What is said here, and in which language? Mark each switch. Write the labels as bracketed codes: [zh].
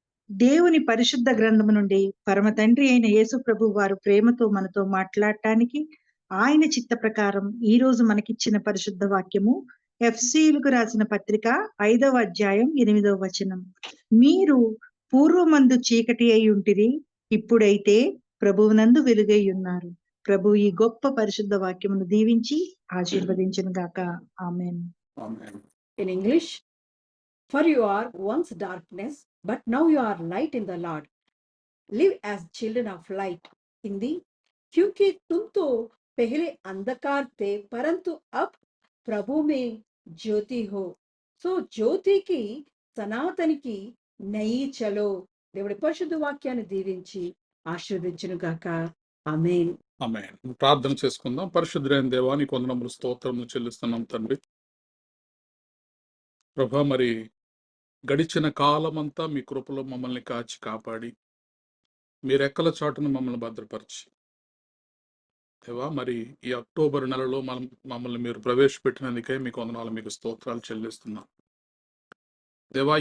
[te] దేవుని పరిశుద్ధ గ్రంథము నుండి పరమ తండ్రి అయిన యేసు ప్రభు వారు ప్రేమతో మనతో మాట్లాడటానికి ఆయన చిత్త ప్రకారం ఈ రోజు మనకిచ్చిన పరిశుద్ధ వాక్యము ఎఫ్సీలకు రాసిన పత్రిక 5వ అధ్యాయం 8వ వచనం. మీరు పూర్వమందు చీకటి అయి ఉంటిరి, ఇప్పుడైతే ప్రభువునందు వెలుగై ఉన్నారు. ప్రభు ఈ గొప్ప పరిశుద్ధ వాక్యమును దీవించి ఆశీర్వదించును గాక. ఆమేన్. ఆమేన్. [en] In English, for you are once darkness, but now you are light in the Lord. Live as children of light. [hi] Hindi, क्योंकि तुम तो पहले अंधकार थे, परंतु अब प्रभु में ज्योति हो. సో జ్యోతికి సనాతనికి నయి చలో. [te] దేవుడి పరిశుద్ధ వాక్యాన్ని దీవించి ఆశీర్వదించును గాక. ఆమేన్. ఆమేన్. ప్రార్థన చేసుకుందాం. పరిశుద్ధుడైన దేవా నీకు వందనములు, స్తోత్రములు చెల్లిస్తున్నాం తండ్రి. ప్రభా, మరి గడిచిన కాలమంతా మీ కృపలో మమ్మల్ని కాచి కాపాడి మీ రెక్కల చాటును మమ్మల్ని భద్రపరిచి దేవా, మరి ఈ అక్టోబర్ నెలలో మమ్మల్ని మీరు ప్రవేశపెట్టినందుకే మీకు వందనాలు, మీకు స్తోత్రాలు చెల్లిస్తున్నాం దేవా.